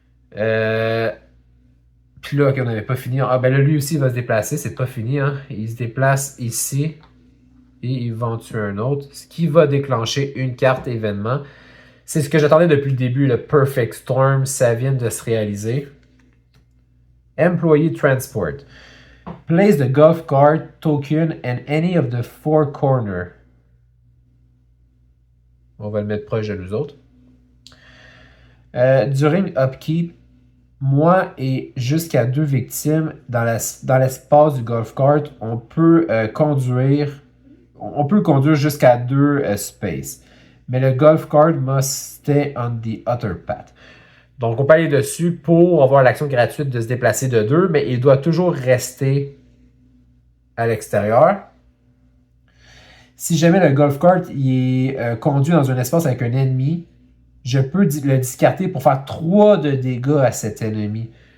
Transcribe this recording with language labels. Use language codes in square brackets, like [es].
[fr] Puis là, OK, on n'avait pas fini. Ah, ben là, lui aussi, il va se déplacer. C'est pas fini, hein. Il se déplace ici. Et il va en tuer un autre. Ce qui va déclencher une carte événement. C'est ce que j'attendais depuis le début, le Perfect Storm. Ça vient de se réaliser. Employee Transport. [en] Place the golf cart token in any of the four corners. [fr] On va le mettre proche de nous autres. [en] During upkeep, [fr] moi et jusqu'à 2 victimes dans l'espace du golf cart, on peut conduire jusqu'à 2 spaces. Mais le [en] golf cart must stay on the other path. [fr] Donc, on peut aller dessus pour avoir l'action gratuite de se déplacer de 2, mais il doit toujours rester à l'extérieur. Si jamais le golf cart il est conduit dans un espace avec un ennemi, je peux le discarter pour faire 3 de dégâts à cet ennemi.